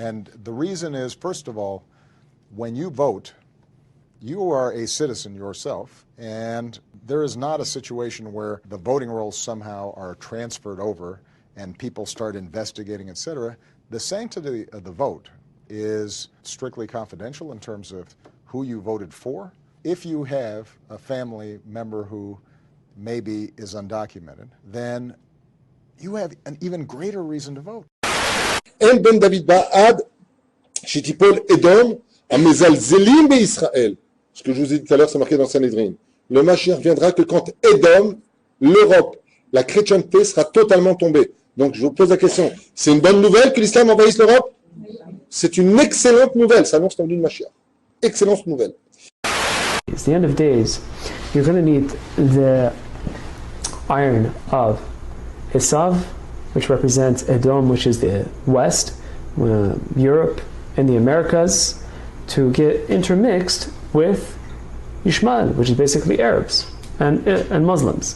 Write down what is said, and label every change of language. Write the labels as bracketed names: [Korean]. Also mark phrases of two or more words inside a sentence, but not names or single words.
[English] And the reason is, first of all, when you vote, you are a citizen yourself, and there is not a situation where the voting rolls somehow are transferred over and people start investigating, etc. The sanctity of the vote is strictly confidential in terms of who you voted for. If you have a family member who maybe is undocumented, then you have an even greater reason to vote. [Hebrew] אין בן דוד בא עד שתיפול אדום המזלזלים בישראל. [French] Ce que je vous ai dit tout à l'heure, c'est marqué dans Sanhédrin. Le Mashiach viendra que quand Édom, l'Europe, la chrétienté sera totalement tombée. Donc je vous pose la question, c'est une bonne nouvelle que l'islam envahisse l'Europe? C'est une excellente nouvelle, ça annonce la venue de Mashiach. Excellente nouvelle. [English] It's the end of days. You're going to need the iron of Esav, which represents Edom, which is the West, Europe, and the Americas, to get intermixed with Ishmael, which is basically Arabs and Muslims.